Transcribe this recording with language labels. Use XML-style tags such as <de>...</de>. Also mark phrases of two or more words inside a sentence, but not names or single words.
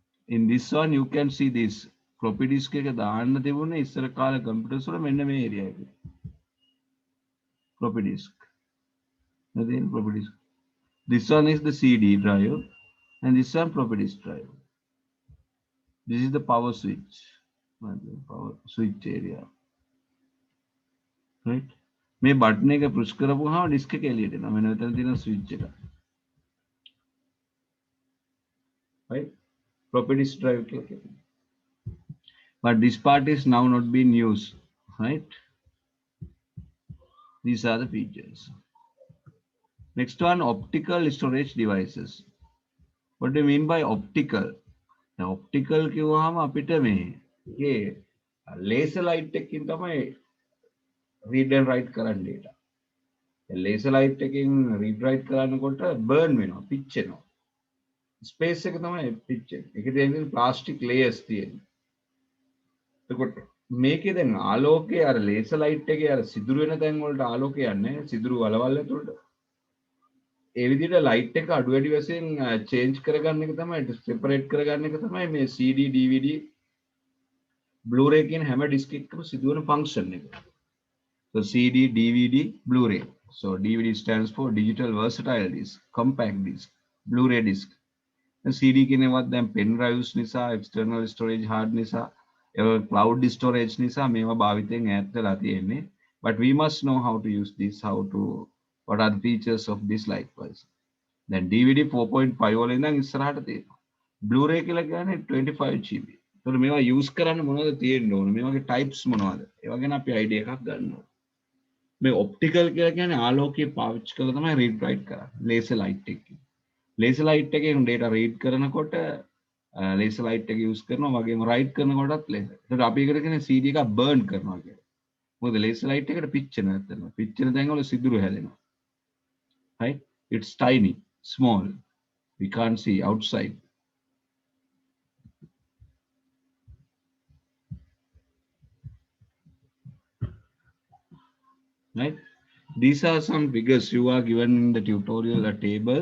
<en>In this one, you can see this floppy disk</en> <si>එක දාන්න තිබුණේ ඉස්සර කාලේ</si> <en>computers</en> <si>වල මෙන්න මේ</si> <en>area එකේ. Floppy disk. Nothing floppy disk. This one is the CD drive, and this one floppy disk drive. This is the power switch. Power switch area. Right?</en> <si>මේ බටන් එක පුෂ් කරපුවාම disk එක එළියට එනවා. මෙන්න මෙතන තියෙන switch එක.</si> <en>Right? Floppy disk drive</en> <si>කියලා කියනවා.</si> <en>But this part is now not being used, right? These are the features. Next one, optical storage devices. What do you mean by optical? Now, optical</en> <si>කිව්වහම අපිට මේ</si> <en>laser light</en> <si>එකකින් තමයි</si> <en>read and write</en> <si>කරන්න data.</si> <en>laser light</en> <si>එකකින්</si> <en>read write</en> <si>කරනකොට burn වෙනවා, pitch වෙනවා. Space එක තමයි pitch එක. ඒකේ තියෙන plastic layers තියෙනවා. එතකොට මේකේ දැන් ආලෝකයේ අර</si> <en>laser light</en> <si>එකේ අර සිදුරු වෙන තැන් වලට ආලෝකය යන්නේ සිදුරු වලවල් ඇතුළට. ඒ විදිහට light එක අඩු වැඩි වශයෙන් change කරගන්න එක තමයි separate කරගන්න එක තමයි මේ CD DVD Blu-ray කියන හැම disk එකකම සිදුවන function එක.</si> <en>So CD DVD Blu-ray. So DVD stands for digital versatile disk, compact disk, Blu-ray disk.</en> <si>CD කියනවත් දැන්</si> <en>pen drives</en> <si>නිසා</si> <en>external storage hard</en> <si>නිසා</si> <en>cloud storage</en> <si>නිසා මේවා භාවිතයෙන් ඈත් වෙලා තියෙන්නේ.</si> <en>But we must know how to use this, what are the features of this likewise.</en> <si>Then DVD 4.5 වල ඉඳන් ඉස්සරහට තියෙනවා. Blu-ray කියලා කියන්නේ 25 GB. ඒතකොට මේවා use කරන්න මොනවද තියෙන්න ඕන? මේ වගේ types මොනවද? ඒවා ගැන අපි idea එකක් ගන්න ඕන. මේ optical කියලා කියන්නේ ආලෝකය පාවිච්චි කරලා තමයි read write කරන්නේ.</si> <en>laser light</en> <si>එකකින්.</si> <en>laser light</en> <si>එකෙන්</si> <en>data read</en> <si>කරනකොට</si> <en>laser light</en> <si>එක use කරනවා වගේම write කරනකොටත් laser. ඒකට අපි එකට කියන්නේ CD එක burn කරනවා කියලා. මොකද</si> <en>laser light</en> <si>එකට pitch වෙනවා නැත්නම්. pitch වෙන තැන් වල සිදුරු හැදෙනවා.</si> <en>Right? It's tiny, small. We can't see outside. Right? These are some figures you are given in the tutorial, a table.</en>